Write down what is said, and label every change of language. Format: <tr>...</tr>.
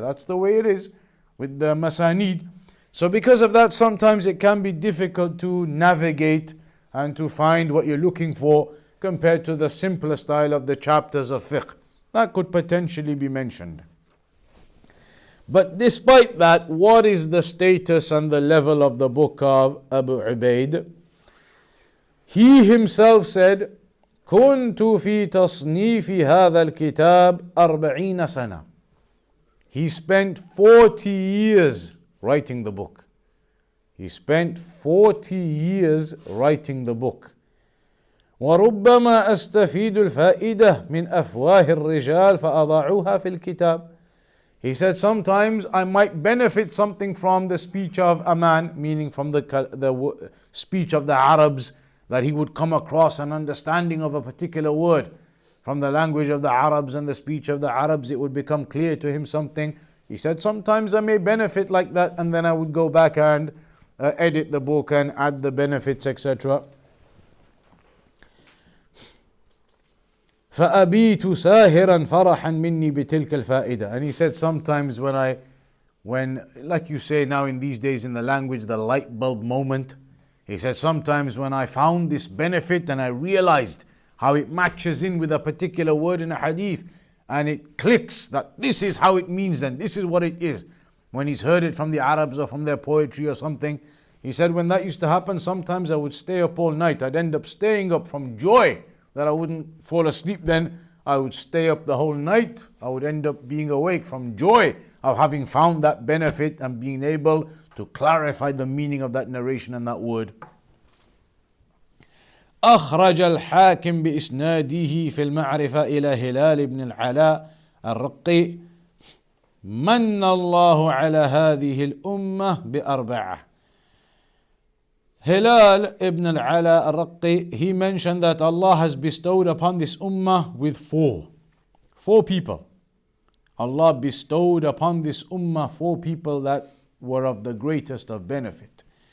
<en>That's the way it is with the masanid. So because of that, sometimes it can be difficult to navigate and to find what you're looking for compared to the simpler style of the chapters of fiqh. That could potentially be mentioned. But despite that, what is the status and the level of the book of Abu Ubayd? He himself said,</en> <ar>كنت في تصنيف هذا الكتاب 40 سنة.</ar> <en>He spent 40 years writing the book. He spent 40 years writing the book.</en> <ar>وربما أستفيد الفائدة من أفواه الرجال فأضعوها في الكتاب.</ar> <en>He said sometimes I might benefit something from the speech of a man, meaning from the speech of the Arabs, that he would come across an understanding of a particular word. From the language of the Arabs and the speech of the Arabs, it would become clear to him something. He said sometimes I may benefit like that, and then I would go back and edit the book and add the benefits, etc.</en> <ar>فأبيت ساهرا فرحا مني بتلك الفائدة.</ar> <en>And he said sometimes when like you say now in these days in the language, the light bulb moment. He said sometimes when I found this benefit and I realized how it matches in with a particular word in a hadith, and it clicks that this is how it means, then this is what it is. When he's heard it from the Arabs or from their poetry or something, he said when that used to happen, sometimes I would stay up all night. I'd end up staying up from joy that I wouldn't fall asleep then. I would stay up the whole night. I would end up being awake from joy of having found that benefit and being able to clarify the meaning of that narration and that word.</en> <ar>أخرج الحاكم بإسناده في المعرفة إلى هلال بن العلاء الرقي من الله على هذه الأمة بأربعة.</ar> <en>Hilal ibn al-Ala al-Raqi, he mentioned that Allah has bestowed upon this ummah with four people. Allah bestowed upon this ummah 4 people that were of the greatest of benefit.</en>